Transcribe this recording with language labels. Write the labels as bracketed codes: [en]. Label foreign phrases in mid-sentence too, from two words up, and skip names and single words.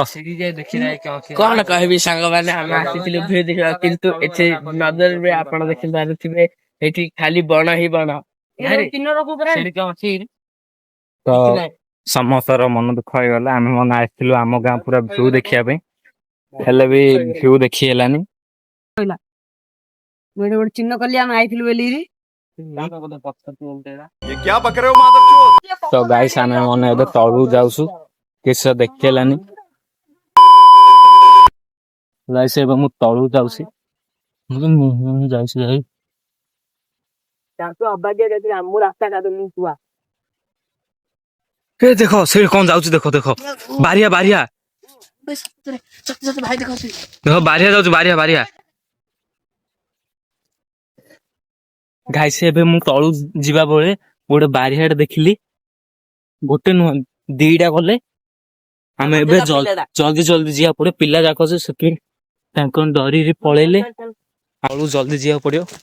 [or] କଣ କହିବି ସାଙ୍ଗମାନେ ଆମେ ଆସିଥିଲୁ ଭିଉ ଦେଖିବା କିନ୍ତୁ ଏଠି ନଜରରେ ଆପଣ ଦେଖି ପାରୁଥିବେ ଏଠି ଖାଲି ବଣ ହିଁ ବଣ ତ ସମସ୍ତର ମନ ଦୁଃଖ ହେଇଗଲା ଆମେ ମାନେ ଆସିଥିଲୁ ଆମ ଗାଁ ପୁରା ଭିଉ ଦେଖିବା ପାଇଁ ହେଲେ ବି ଭିଉ ଦେଖି ହେଲାନି। ଗୋଟେ ଗୋଟେ ଚିହ୍ନ କଲି ଆମେ ଆଇଥିଲୁ ବୋଲି [hi] ये क्या बक रहे हो मादरचोद? [or] ତ ଗାଇସ୍ ଆମେ ମାନେ ଏବେ ତଳକୁ ଯାଉଛୁ କିଛି ତ ଦେଖି ହେଲାନି। ଗାଇସ୍ ଏବେ ମୁଁ ତଳକୁ ଯାଉଛି ଯାଉଛି ମୁଁ ରାସ୍ତା କାଟୁନି ଏ ଦେଖ ସେ କଣ ଯାଉଛି ଦେଖ ଦେଖ ବାରିଆ ବାରିଆ ଦେଖ ବାରିଆ ଯାଉଛି ବାରିଆ ଗାଇସ୍ ଏବେ ମୁଁ ତଳୁ ଯିବା ବେଳେ ଗୋଟେ ବାରିଆଡେ ଦେଖିଲି ଗୋଟେ ନୁହଁ ଦିଟା ଗଲେ ଆମେ ଏବେ ଜଲ୍ଦି ଯିବାକୁ ପଡିବ ପିଲା ଯାକ ଅଛି ସେଥିପାଇଁ ତାଙ୍କ ଡରିରେ ପଳେଇଲେ ଆଉ ଜଲ୍ଦି ଯିବାକୁ ପଡିବ।